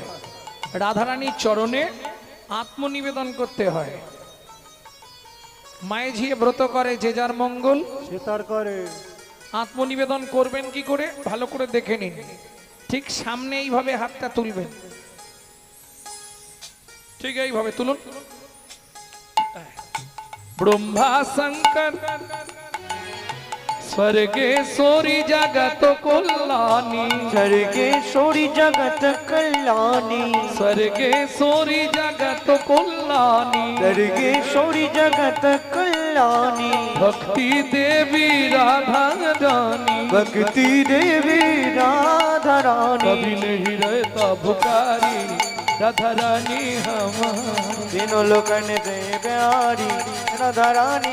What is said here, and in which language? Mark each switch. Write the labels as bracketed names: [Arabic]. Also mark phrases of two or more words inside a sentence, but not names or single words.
[Bangla] রাধারানীর চরণে আত্মনিবেদন করতে হয়। মায়ে ঝিয়ে ব্রত করে যে যার মঙ্গল, সে তার করে আত্মনিবেদন করবেন কি করে ভালো করে দেখে নিন। ঠিক সামনে এইভাবে হাতটা তুলবেন, ঠিক এইভাবে তুলুন। [Hindi] ब्रह्मा शंकर स्वर्गेश्वरी जगत कल्याणी स्वर्गेश्वरी जगत कल्याणी स्वर्गेश्वरी जगत कल्याणी स्वर्गेश्वरी जगत कल्याणी भक्ति देवी राधा रानी भक्ति देवी राधा रानी कभी नहीं रहता भुकारी राधा रानी हमारी। तीनों लोकन से प्यारी राधा रानी